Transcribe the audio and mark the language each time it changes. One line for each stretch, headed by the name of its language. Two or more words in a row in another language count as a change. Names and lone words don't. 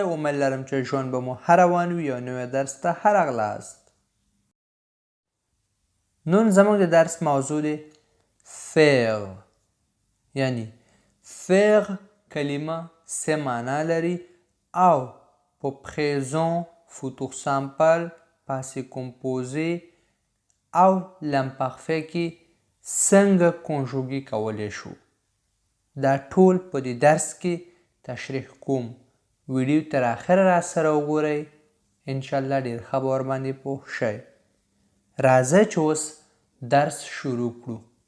Pashto: امید لرم چې ژوند به مو ښه روان وي او نوی درس ته ښه راغلاست. نن زموږ د درس موضوع دی faire، یعنی faire کلمه سه معنا لري او په
French: présent futur simple passé composé
Pashto: او l'imparfait کې څنګه کنجوګي کولی شو. دا ټول په دې درس کې تشریح کوم. ویډیو تر اخره را سره وګورئ، انشاءالله ډېر ښه به ورباندې پوه شئ. راځئ چې اوس درس شروع کړو.